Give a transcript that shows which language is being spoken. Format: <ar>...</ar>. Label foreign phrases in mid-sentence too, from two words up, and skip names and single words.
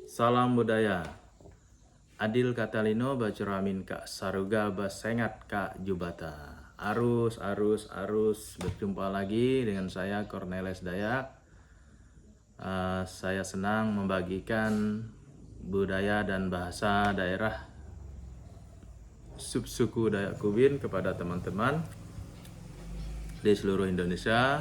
<id>Salam budaya.</id> <knx>Adil Katalino bacuramin Kak Saruga basengat Kak Jubata.</knx> <id>Arus berjumpa lagi dengan saya Cornelis Dayak. Saya senang membagikan budaya dan bahasa daerah subsuku Dayak Kubin kepada teman-teman di seluruh Indonesia.</id>